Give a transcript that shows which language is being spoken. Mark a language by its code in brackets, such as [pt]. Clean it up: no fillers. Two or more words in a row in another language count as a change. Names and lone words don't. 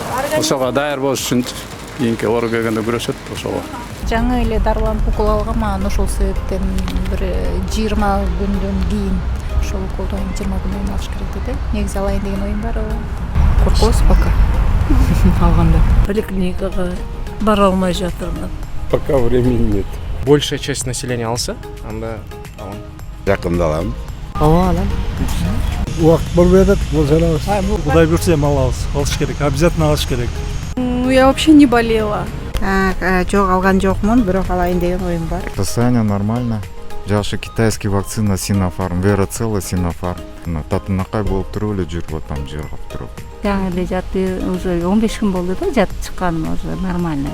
[ky] Ошого даяр болуш үчүн кийинки оору келгенде күрөшөт ошого. Жаңы эле дарыланып укол алгам, анан ошол себептен бир 20 күндөн кийин ошол уколду 20 күндөн кийин алыш керек деди. Негизи алайын деген оюм бар. Коркобуз пока алганда. Поликлиникага бара алмай жатырмын. [ru] Пока времени нет. Большая часть населения [ky] алса, анда алам. Жакында алам. Алам. Убакыт болбой атат, болсо алабыз. Кудай буйрса эми алыш керек, обязательно алыш керек. [ru] Я вообще не болела. [ky] Жок, алган жокмун, бирок алайын деген оюм бар. [ru] Состояние нормально. [ky] Жакшы китайский вакцина Sinopharm, Verocell Sinopharm. Татынакай болуп туруп эле жүрүп атам, жыргап туруп. Жаңы эле жатты, уже 15 күн болду да жатып чыкканым, уже нормально.